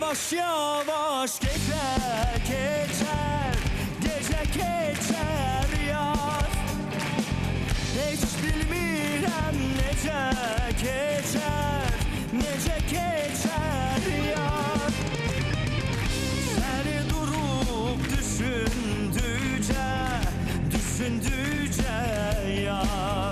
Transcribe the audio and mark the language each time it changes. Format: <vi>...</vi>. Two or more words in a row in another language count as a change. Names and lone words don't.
<tr>Yavaş yavaş gece geçer, gece geçer yar.</tr> <az>Hiç bilmirəm necə keçər, necə keçər yar. Səni durub düşündükcə yar.</az>